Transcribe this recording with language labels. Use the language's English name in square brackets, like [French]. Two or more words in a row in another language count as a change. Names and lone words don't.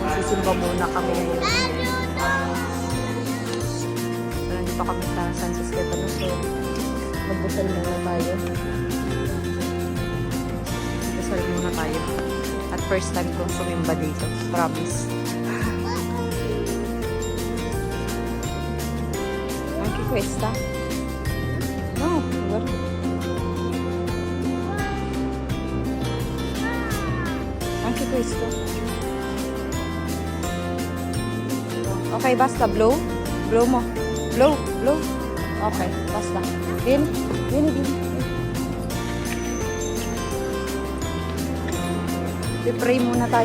[Filipino] Sisimba muna kami. So, nandito kami sa San Stefano. So, magbusal muna tayo. Magbusal muna tayo. At first time kong sumimba dito. Promise. [Italian] Anche questa? No, guarda. Anche questo. Okay, basta. [Filipino] Blow. Blow mo. Blow. [Italian] Okay, basta. Vieni. [Filipino] Pray muna tayo.